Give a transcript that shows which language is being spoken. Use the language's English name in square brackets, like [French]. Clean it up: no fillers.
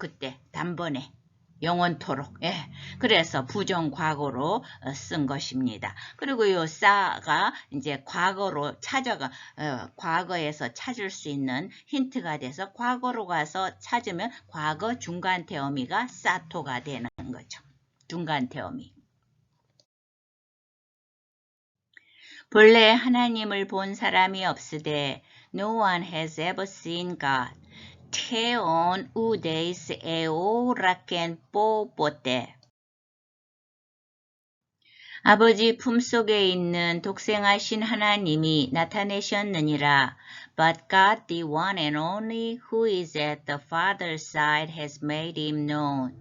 [Korean] 그때 단번에. 영원토록. 그래서 부정과거로 쓴 것입니다. 그리고 요 싸가 이제 과거로 과거에서 찾을 수 있는 힌트가 돼서 과거로 가서 찾으면 과거 중간태 어미가 사토가 되는 거죠. 중간태 어미. 본래 하나님을 본 사람이 없으되 [English] No one has ever seen God. [Greek] 태온 우데이스 에오라켄 뽀뽀떼 [Korean] 아버지 품속에 있는 독생하신 하나님이 나타내셨느니라. [English] But God, the one and only, who is at the Father's side, has made him known.